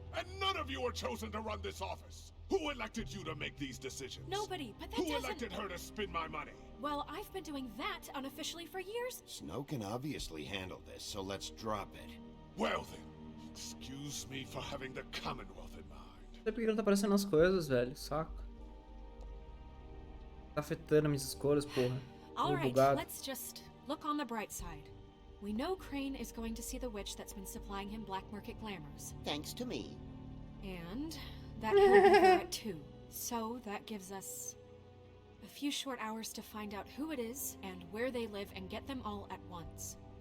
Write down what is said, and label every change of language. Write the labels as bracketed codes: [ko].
[en] And none of you were chosen to run this office. Who elected you to make these decisions? Nobody, but that Who doesn't... elected her to spend my money? Well, I've been doing that unofficially for years. Snow can obviously handle this, so let's drop it. Well then, excuse me for having the Commonwealth in mind. [pt] Não sei porque não tá aparecendo as coisas, velho. Saco. Tá afetando minhas escolhas, porra. [en] Alright, let's just look on the bright side. We know Crane is going to see the witch that's been supplying him black market glamours. Thanks to me. And that he'll be there at 2. So that gives us a few short hours to find out who it is and where they live and get them all at once.